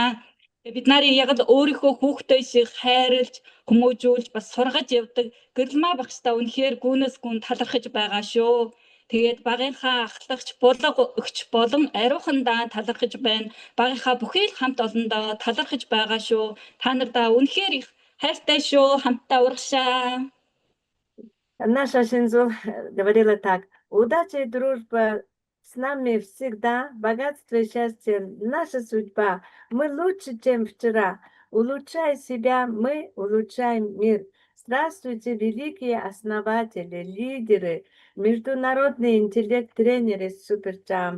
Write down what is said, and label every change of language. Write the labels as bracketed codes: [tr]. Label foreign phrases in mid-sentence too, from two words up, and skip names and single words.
[mn] Бид нарын яг л өөрийнхөө хүүхдээ шиг хайрлж, хүмүүжүүлж бас сургаж явдаг Гэрэлмаа багштай үнэхээр гүнэс гүн талархаж байгаа шүү. Тэгээд багийнхаа ахлагч, булга өгч болон ариухандаа талархаж байна. Багийнхаа бүхий л хамт олондоо талархаж байгаа шүү. Та нартаа үнэхээр их хайртай шүү. Хамтдаа урагшаа. [ru] Наша Шинзу говорила так: удача и дружба с нами всегда, богатство и счастье — наша судьба. Мы лучше, чем вчера. Улучшай себя, мы улучшаем мир. Здравствуйте, великие основатели, лидеры, международные интеллект-тренеры Суперджамп.